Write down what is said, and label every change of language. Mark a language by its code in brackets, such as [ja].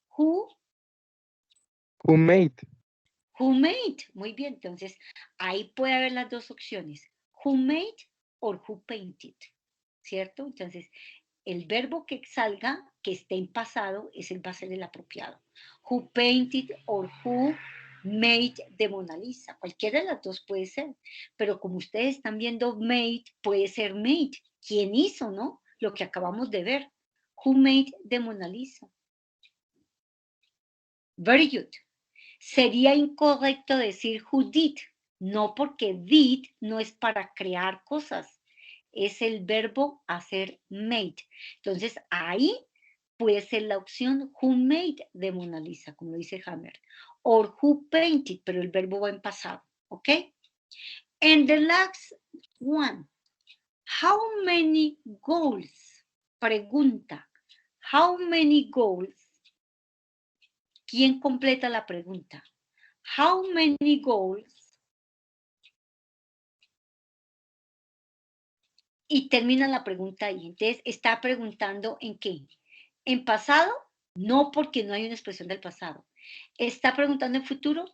[en] Who Who made. [es] Muy bien, entonces ahí puede haber las dos opciones. [en] Who made or who painted. [es] ¿Cierto? Entonces, el verbo que salga, que esté en pasado, va a ser el apropiado. [en] Who painted or who made the Mona Lisa. [es] Cualquiera de las dos puede ser. Pero como ustedes están viendo made, puede ser made. ¿Quién hizo, no? Lo que acabamos de ver. [en] Who made the Mona Lisa. Very good. [es] Sería incorrecto decir who did. No, porque did no es para crear cosas. Es el verbo hacer made. Entonces, ahí puede ser la opción who made de Mona Lisa, como dice Hammer, or who painted, pero el verbo va en pasado, ¿ok? [en] And the last one, how many goals? [es] Pregunta, [en] how many goals? [es] ¿Quién completa la pregunta? [en] How many goals? [es] Y termina la pregunta ahí. Entonces, está preguntando en qué. ¿En pasado? No, porque no hay una expresión del pasado. ¿Está preguntando en futuro?